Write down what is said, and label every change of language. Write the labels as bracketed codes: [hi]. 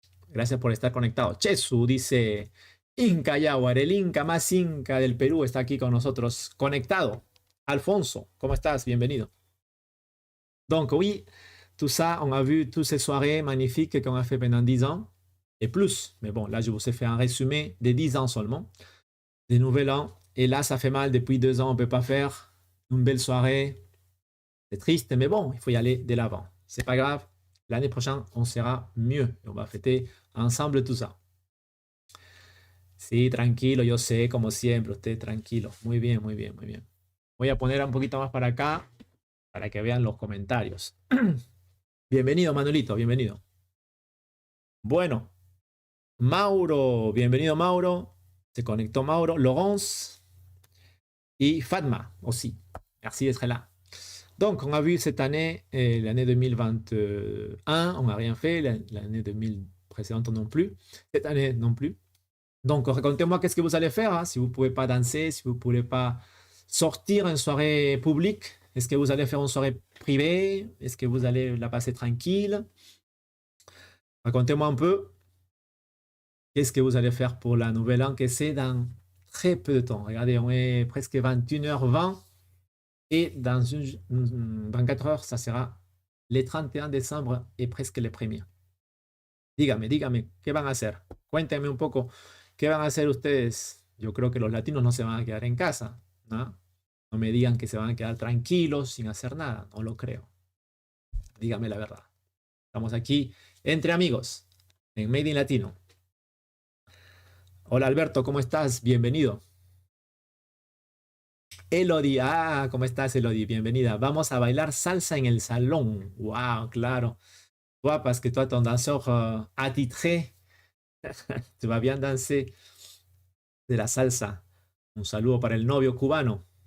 [es] Gracias por estar conectado. Chesu dice, Inca Yaguar, el Inca más Inca del Perú está aquí con nosotros, conectado. Alfonso, ¿cómo estás? Bienvenido. [fr] Donc oui, tout ça, on a vu toutes ces soirées magnifiques qu'on a fait pendant 10 ans. Et plus, mais bon, là je vous ai fait un résumé des 10 ans seulement, des nouvel an, et là ça fait mal, depuis 2 ans on ne peut pas faire une belle soirée, c'est triste, mais bon, il faut y aller de l'avant, c'est pas grave, l'année prochaine on sera mieux, et on va fêter ensemble tout ça. [es] Sí, tranquilo, yo sé, como siempre, usted tranquilo, muy bien, muy bien, muy bien. Voy a poner un poquito más para acá, para que vean los comentarios. Bienvenido Manuelito, bienvenido. Bueno. Mauro, bienvenido Mauro, se conectó Mauro, Laurence [fr] et Fatma aussi. Merci d'être là. Donc, on a vu cette année, l'année 2021, on n'a rien fait, l'année 2000 précédente non plus, cette année non plus. Donc, racontez-moi qu'est-ce que vous allez faire, hein, si vous ne pouvez pas danser, si vous ne pouvez pas sortir une soirée publique, est-ce que vous allez faire une soirée privée, est-ce que vous allez la passer tranquille? Racontez-moi un peu. Qu'est-ce que vous allez faire pour la nouvelle an que c'est dans très peu de temps? Regardez, on est presque 21h20 et dans 24 heures, ça sera le 31 décembre et presque le 1er. [es] Dígame, ¿qué van a hacer? Cuéntenme un poco, ¿qué van a hacer ustedes? Yo creo que los latinos no se van a quedar en casa, ¿no? No me digan que se van a quedar tranquilos sin hacer nada, no lo creo. Dígame la verdad. Estamos aquí entre amigos en Made in Latino. Hola Alberto, ¿cómo estás? Bienvenido. Elodie, ¿cómo estás Elodie? Bienvenida. Vamos a bailar salsa en el salón. Wow, claro. [fr] Toi, parce que toi, ton danseur attitré, Tu vas bien danser de la salsa. [es] Un saludo para el novio cubano.